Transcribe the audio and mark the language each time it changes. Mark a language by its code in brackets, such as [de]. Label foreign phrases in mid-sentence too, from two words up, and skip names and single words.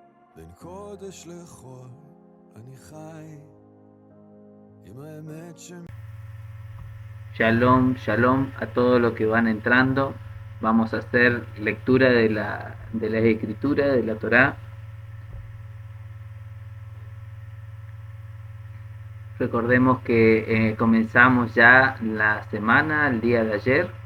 [he] בין קודש לחול אני חי עם האמת ש... [es] Shalom, shalom a todos los que van entrando. Vamos a hacer lectura de la escritura de la Torá. Recordemos que comenzamos ya la semana, el día de ayer.